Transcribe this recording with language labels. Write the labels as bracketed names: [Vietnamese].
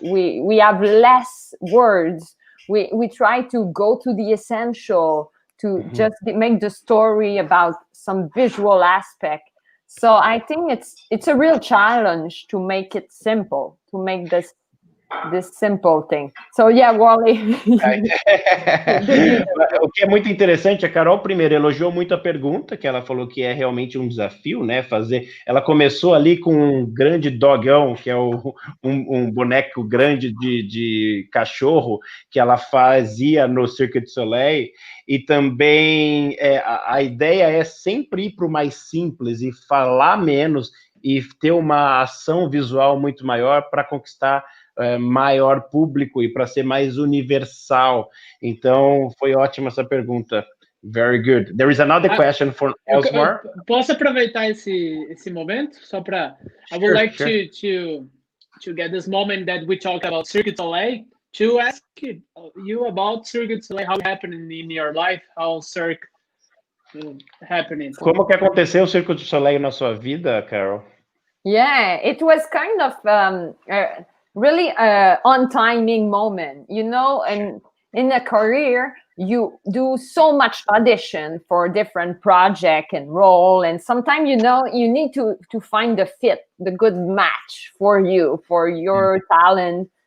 [English] We have less words. We try to go to the essential, to just make the story about some visual aspect. So I think it's a real challenge to make it simple, to make this this simple thing. So yeah, Warley. [Portuguese] O que é muito interessante, a Carol primeiro elogiou muito a pergunta, que ela falou que é realmente um desafio, né, fazer, ela começou ali com um grande dogão, que é um boneco grande de cachorro, que ela fazia no Cirque du Soleil, e também a ideia é sempre ir para o mais simples e falar menos, e ter uma ação visual muito maior para conquistar maior público e para ser mais universal. Então, foi ótima essa pergunta. [English] Very good. There is another question for Osmar. [Portuguese] Posso aproveitar esse momento só para? [English] I would like to get this moment that we talk about Cirque du Soleil to ask you about Cirque du Soleil, how it happened in your life, how Cirque happening. [Portuguese] Como que aconteceu o Cirque du Soleil na sua vida, Carol? [English] Yeah, it was kind of really on timing moment, you know, and in a career you do so much audition for different project and role, and sometimes, you know, you need to find the fit, the good match for you, for your talent.